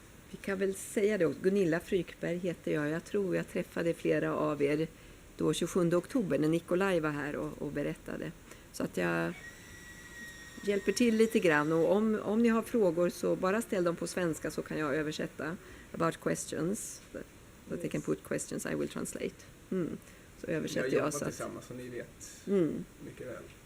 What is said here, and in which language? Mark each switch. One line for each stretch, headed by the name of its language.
Swedish: Vi kan väl säga det, Gunilla Frykberg heter jag. Jag tror jag träffade flera av er då 27 oktober när Nikolaj var här och berättade. Så att jag hjälper till lite grann, och om ni har frågor så bara ställ dem på svenska så kan jag översätta
English: about questions. That they can put questions, I will translate.
Swedish: Så översätter jag så att... tillsammans så ni vet mycket väl.